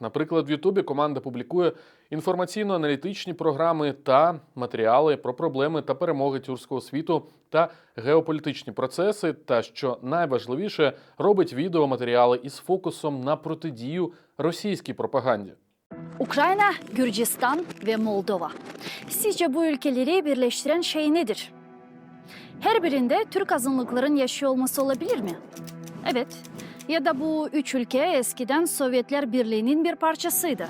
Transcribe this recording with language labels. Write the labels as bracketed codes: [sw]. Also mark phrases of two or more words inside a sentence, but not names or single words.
[uk] Наприклад, в Ютубі команда публікує інформаційно-аналітичні програми та матеріали про проблеми та перемоги тюркського світу та геополітичні процеси, та, що найважливіше, робить відеоматеріали із фокусом на протидію російській пропаганді. [tr] Ukrayna, Gürcistan ve Moldova. Sizce bu ülkeleri birleştiren şey nedir? Her birinde Türk azınlıkların yaşıyor olması olabilir mi? Evet. Ya da bu 3 ülke eskiden Sovyetler Birliği'nin bir parçasıydı.